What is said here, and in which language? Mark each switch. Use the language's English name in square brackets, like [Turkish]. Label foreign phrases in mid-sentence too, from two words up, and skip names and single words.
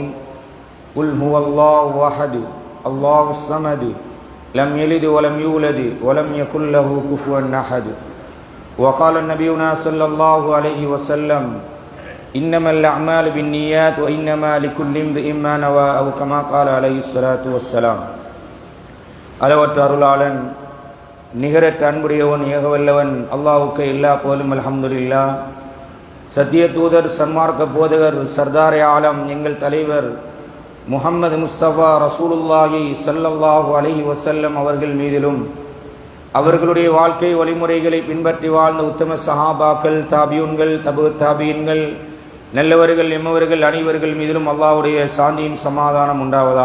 [Arabic] قل هو الله أحد الله الصمد لم يلد ولم يولد ولم يكن له كفوا أحد وقال نبينا صلى الله عليه وسلم إنما الأعمال بالنيات وإنما لكل امرئ ما نوى أو كما قال عليه الصلاة والسلام [Tamil] அளவற்ற அருளாளன் நிகரற்ற அன்புடையவன் ஏகவல்லவன் அல்லாஹ்வுக்கு எல்லா புகழும் [Arabic] அல்ஹம்துலில்லாஹ். [Tamil] சத்திய தூதர் சன்மார்க்க போதகர் சர்தாரே ஆலம் எங்கள் தலைவர் முஹம்மது முஸ்தபா ரசூலுல்லாஹி [Arabic] صلى الله عليه وسلم [Tamil] அவர்கள் மீதிலும் அவர்களுடைய வாழ்க்கை வழிமுறைகளை பின்பற்றி வாழ்ந்த உத்தம சஹாபாக்கள் தாபியூன்கள் தாபியின்கள் நல்லவர்கள் எம்மவர்கள் அனைவர்கள் மீதிலும் அல்லாஹ்வுடைய சாந்தியும் சமாதானம் உண்டாவதாக.